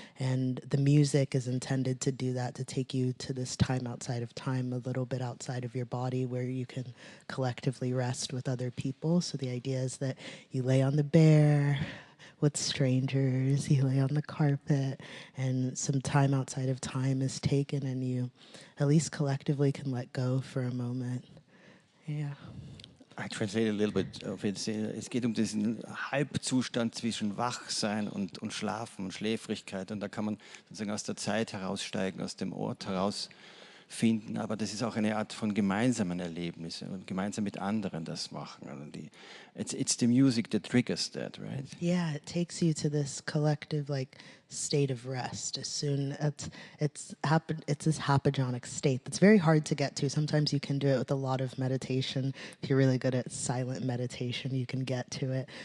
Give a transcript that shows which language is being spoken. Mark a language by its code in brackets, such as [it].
[en] And the music is intended to do that, to take you to this time outside of time, a little bit outside of your body where you can collectively rest with other people. So the idea is that you lay on the bear, with strangers. You lay on the carpet, and some time outside of time is taken, and you, at least collectively, can let go for a moment. Yeah. I translate a little bit of it. [de] Es geht um diesen Halbzustand zwischen Wachsein und Schlafen und Schläfrigkeit. Und da kann man sozusagen aus der Zeit heraussteigen, aus dem Ort herausfinden. Aber das ist auch eine Art von gemeinsamen Erlebnissen und gemeinsam mit anderen das machen. [en] Also it's the music that triggers that, right? Yeah, it takes you to this collective like state of rest. As soon it's this hypogonic state that's very hard to get to. Sometimes you can do it with a lot of meditation. If you're really good at silent meditation, you can get to it.